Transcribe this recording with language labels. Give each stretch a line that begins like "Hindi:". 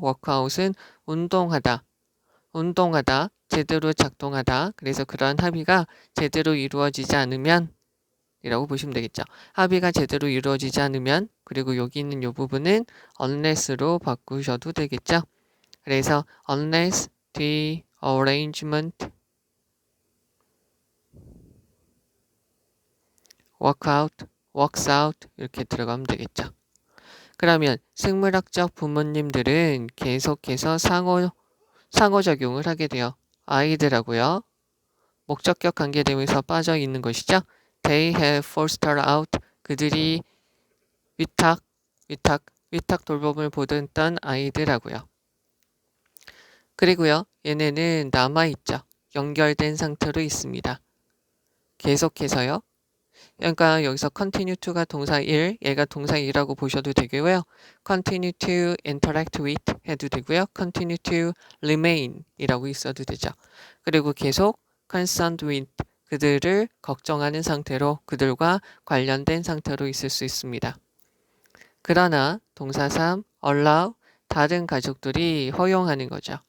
Korean: workout은 운동하다, 제대로 작동하다. 그래서 그러한 합의가 제대로 이루어지지 않으면 이라고 보시면 되겠죠. 합의가 제대로 이루어지지 않으면, 그리고 여기 있는 이 부분은 unless로 바꾸셔도 되겠죠. 그래서
English: unless the arrangement works out
Korean: 이렇게 들어가면 되겠죠. 그러면 생물학적 부모님들은 계속해서 상호작용을 하게 돼요. 아이들하고요. 목적격 관계대명에서 빠져 있는 것이죠.
English: They have fostered out.
Korean: 그들이 위탁, 위탁 돌봄을 보던 아이들하고요. 그리고요, 얘네는 남아있죠. 연결된 상태로 있습니다. 계속해서요. 그러니까 여기서 continue to가 동사 1, 얘가 동사 2라고 보셔도 되고요.
English: continue to interact with
Korean: 해도 되고요.
English: continue to remain
Korean: 이라고 있어도 되죠. 그리고 계속
English: concerned with
Korean: 그들을 걱정하는 상태로 그들과 관련된 상태로 있을 수 있습니다. 그러나 동사 3, allow 다른 가족들이 허용하는 거죠.